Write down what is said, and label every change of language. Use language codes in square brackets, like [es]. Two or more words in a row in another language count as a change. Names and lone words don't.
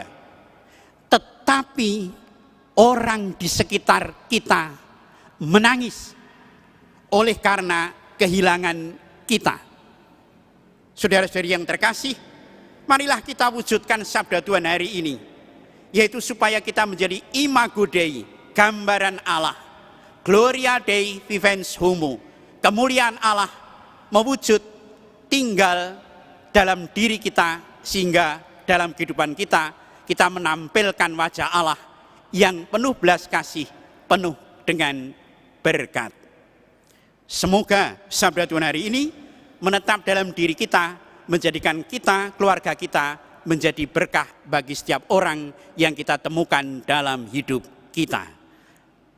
[id] Tetapi orang di sekitar kita menangis oleh karena kehilangan kita. Saudara-saudari yang terkasih, marilah kita wujudkan sabda Tuhan hari ini, yaitu supaya kita menjadi [la] imago Dei, [id] gambaran Allah. [la] Gloria Dei vivens homo, [id] kemuliaan Allah mewujud tinggal dalam diri kita, sehingga dalam kehidupan kita menampilkan wajah Allah yang penuh belas kasih, penuh dengan berkat. Semoga sabda Tuhan hari ini menetap dalam diri kita, menjadikan kita, keluarga kita, menjadi berkah bagi setiap orang yang kita temukan dalam hidup kita.